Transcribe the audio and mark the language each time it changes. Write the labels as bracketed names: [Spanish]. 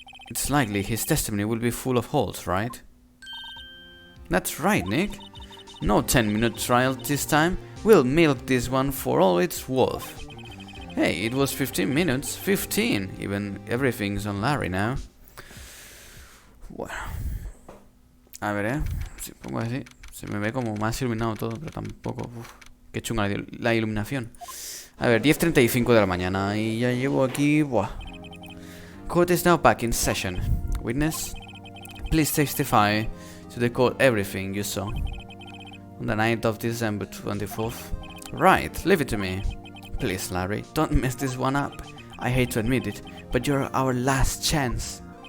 [English] It's likely his testimony will be full of holes, right? That's right, Nick. No 10-minute trial this time. We'll milk this one for all it's worth. Hey, it was 15 minutes. 15! Even everything's on Larry now. [Spanish] Bueno. A ver, si pongo así. Se me ve como más iluminado todo, pero tampoco... Uf, qué chunga la iluminación. A ver, 10:35 de la mañana y ya llevo aquí... Buah. [English] Court is now back in session. Witness, please testify to the court everything you saw. On the night of December 24th. Right, leave it to me. Please, Larry, don't mess this one up. I hate to admit it, but you're our last chance.